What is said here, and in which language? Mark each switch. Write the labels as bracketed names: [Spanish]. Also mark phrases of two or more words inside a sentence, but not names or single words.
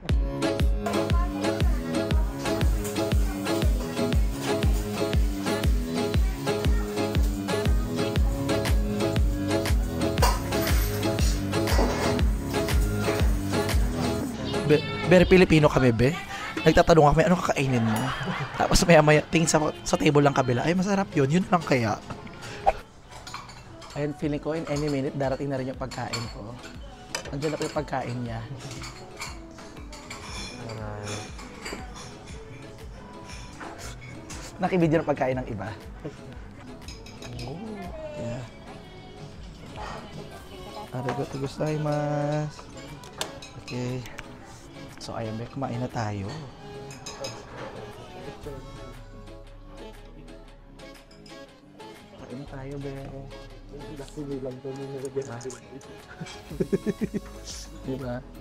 [English] Very Filipino [Filipino] kami, be. Nagtatanong kami, ano kakainin mo? Tapos maya-maya, tingin sa table lang kabila, ay masarap yun lang kaya. Ayun, feeling ko [English] in any minute, [Filipino] darating na rin yung pagkain ko. Andiyan na po yung pagkain niya. Nakibidyo ng pagkain ng iba. [English] Oh, yeah. [Japanese] ありがとうございます. [Filipino] Okay. So, ayan, kumain na tayo. tayo, be. Diba?